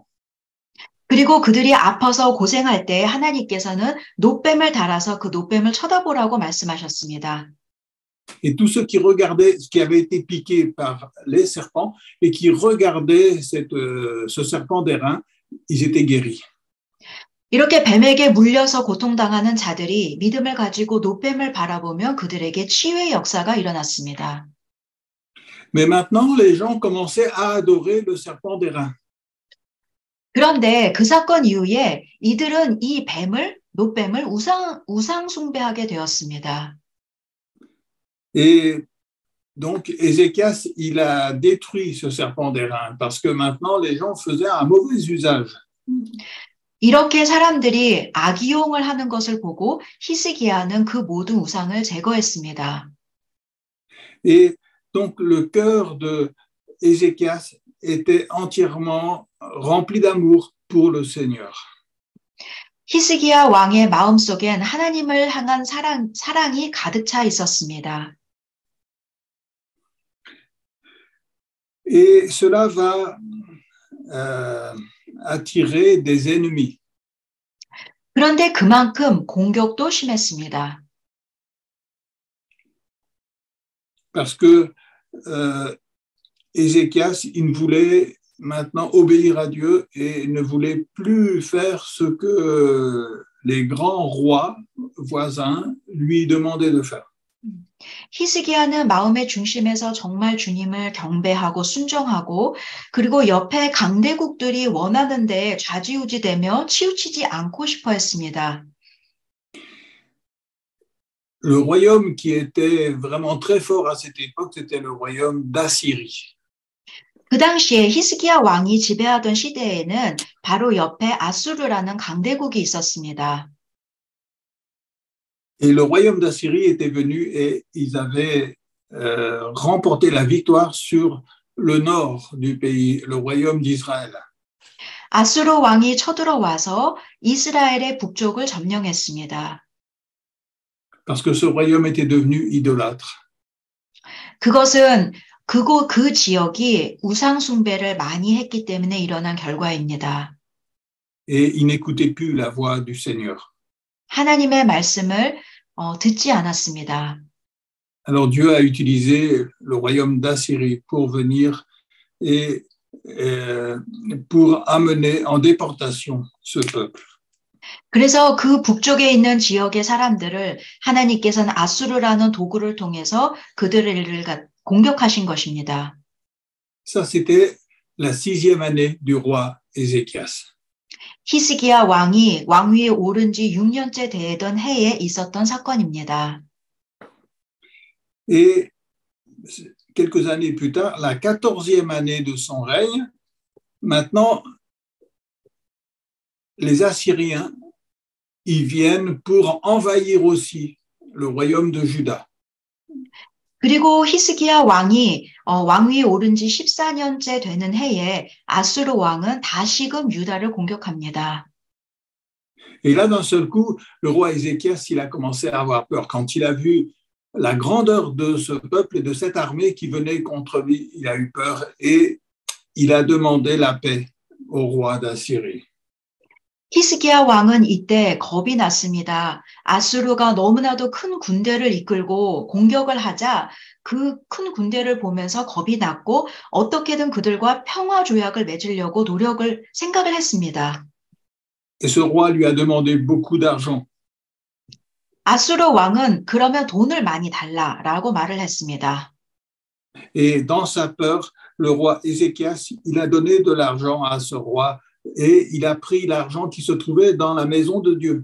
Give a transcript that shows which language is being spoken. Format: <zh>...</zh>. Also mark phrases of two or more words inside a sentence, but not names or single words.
<ko>그리고 그들이 아파서 고생할 때 하나님께서는 노뱀을 달아서 그 노뱀을 쳐다보라고 말씀하셨습니다.</ko> <fr>Et tous ceux qui regardaient, qui avaient été piqués par les serpents et qui regardaient ce serpent d'airain, ils étaient guéris.</fr> <ko>이렇게 뱀에게 물려서 고통당하는 자들이 믿음을 가지고 노뱀을 바라보면 그들에게 치유의 역사가 일어났습니다.</ko> <fr>Mais maintenant, les gens commençaient à adorer le serpent d'airain.</fr> <ko>그런데 그 사건 이후에 이들은 이 노뱀을 우상 숭배하게 되었습니다.</ko> <fr>Et donc, Ézéchias, il a détruit ce serpent d'airain parce que maintenant, les gens faisaient un mauvais usage.</fr> <ko>이렇게 사람들이 악이용을 하는 것을 보고 히스기야는 그 모든 우상을 제거했습니다.</ko> <fr>Et donc, le cœur de Ézéchias était entièrement rempli d'amour pour le Seigneur.</fr> <ko>히스기야 왕의 마음속엔 하나님을 향한 사랑이 가득 차 있었습니다.</ko> <fr>Et cela va attirer des ennemis.</fr> <ko>그런데 그만큼 공격도 심했습니다.</ko> <fr>Parce que Ézéchias, il voulait maintenant obéir à Dieu et ne voulait plus faire ce que les grands rois voisins lui demandaient de faire.</fr> <ko>히스기야는 마음의 중심에서 정말 주님을 경배하고 순종하고 그리고 옆에 강대국들이 원하는 데에 좌지우지되며 치우치지 않고 싶어 했습니다.</ko> <fr>Le royaume qui était vraiment très fort à cette époque, c'était le royaume d'Assyrie.</fr> <ko>그 당시에 히스기야 왕이 지배하던 시대에는 바로 옆에 아수르라는 강대국이 있었습니다.</ko> <fr>Et le royaume d'Assyrie était venu et ils avaient remporté la victoire sur le nord du pays, le royaume d'Israël.</fr> <ko>아수르 왕이 쳐들어와서 이스라엘의 북쪽을 점령했습니다.</ko> <fr>Parce que ce royaume était devenu idolâtre.</fr> <ko>그것은 그 지역이 우상 숭배를 많이 했기 때문에 일어난 결과입니다.</ko> <fr>Et ils n'écoutaient plus la voix du Seigneur.</fr> <ko>하나님의 말씀을 듣지 않았습니다.</ko> <fr>Alors Dieu a utilisé le royaume d'Assyrie pour venir et pour amener en déportation ce peuple.</fr> <ko>그래서 그 북쪽에 있는 지역의 사람들을 하나님께서는 아수르라는 도구를 통해서 그들을 공격하신 것입니다.</ko> <fr>Ça, c'était la 6e année du roi Ézéchias.</fr> <ko>히스기야 왕이 왕위에 오른 지 6년째 되던 해에 있었던 사건입니다.</ko> <fr>Et quelques années plus tard, la 14e année de son règne, maintenant, les Assyriens, ils viennent pour envahir aussi le royaume de Juda.</fr> <ko>그리고 히스기야 왕이 왕위에 오른 지 14년째 되는 해에 아수르 왕은 다시금 유다를 공격합니다.</ko> <fr>Et là, d'un seul coup, le roi Ézéchias, il a commencé à avoir peur. Quand il a vu la grandeur de ce peuple et de cette armée qui venait contre lui, il a eu peur et il a demandé la paix au roi d'Assyrie.</fr> <ko>히스기야 왕은 이때 겁이 났습니다. 아수르가 너무나도 큰 군대를 이끌고 공격을 하자 그 큰 군대를 보면서 겁이 났고 어떻게든 그들과 평화 조약을 맺으려고 생각을 했습니다.</ko> <fr>Et ce roi lui a demandé beaucoup d'argent.</fr> <ko>아수르 왕은 그러면 돈을 많이 달라라고 말을 했습니다.</ko> <fr>Et dans sa peur, le roi Ézéchias, il a donné de l'argent à ce roi et il a pris l'argent qui se trouvait dans la maison de Dieu.</fr>